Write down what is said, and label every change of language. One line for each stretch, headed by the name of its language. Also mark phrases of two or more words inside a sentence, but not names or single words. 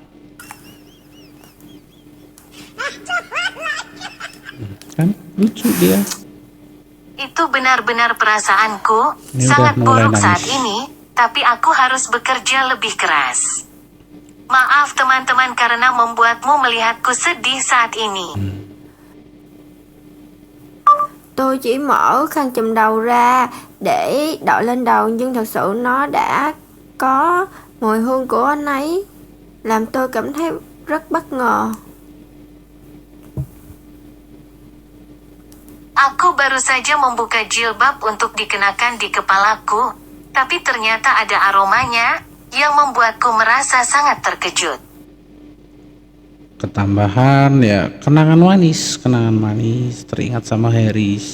Indonesian: Kan lucu dia. Itu benar-benar perasaanku, Ini sangat udah mulai buruk saat nangis. ini, tapi aku harus bekerja lebih keras. Maaf teman-teman karena membuatmu melihatku sedih saat ini.
Vietnamese: Tôi chỉ mở khăn chùm đầu ra để đội lên đầu, nhưng thật sự nó đã có mùi hương của anh ấy, làm tôi cảm thấy rất bất ngờ.
Indonesian: Aku baru saja membuka jilbab untuk dikenakan di kepalaku, tapi ternyata ada aromanya yang membuatku merasa sangat terkejut. Ketambahan ya kenangan manis, teringat sama Harris.